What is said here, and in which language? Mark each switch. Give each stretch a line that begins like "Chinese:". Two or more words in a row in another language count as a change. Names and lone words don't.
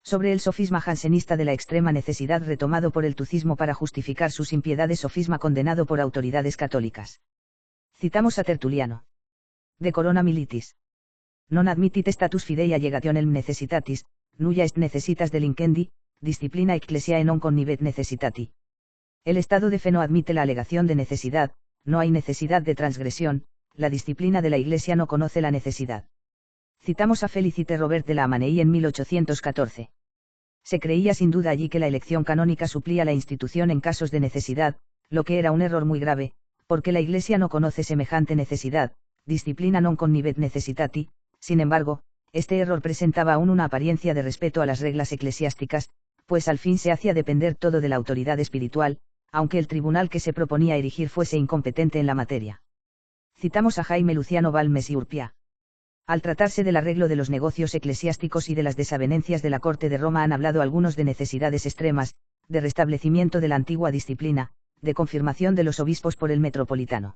Spanish: Sobre el sofisma jansenista de la extrema necesidad retomado por el tucismo para justificar sus impiedades, sofisma condenado por autoridades católicas. Citamos a Tertuliano. De corona militis.
Latin: Non admittit status fidei allegationem necessitatis, nulla est necessitas delinquendi, disciplina ecclesiae non connivet necessitati.
Spanish: El estado de fe no admite la alegación de necesidad, no hay necesidad de transgresión, la disciplina de la Iglesia no conoce la necesidad. Citamos a Félicité Robert de la Hamanei en 1814. Se creía sin duda allí que la elección canónica suplía la institución en casos de necesidad, lo que era un error muy grave, porque la Iglesia no conoce semejante necesidad,
Latin: disciplina non connivet necessitati.
Spanish: Sin embargo, este error presentaba aún una apariencia de respeto a las reglas eclesiásticas, pues al fin se hacía depender todo de la autoridad espiritual, aunque el tribunal que se proponía erigir fuese incompetente en la materia. Citamos a Jaime Luciano Balmes y Urpia. Al tratarse del arreglo de los negocios eclesiásticos y de las desavenencias de la corte de Roma han hablado algunos de necesidades extremas, de restablecimiento de la antigua disciplina, de confirmación de los obispos por el metropolitano.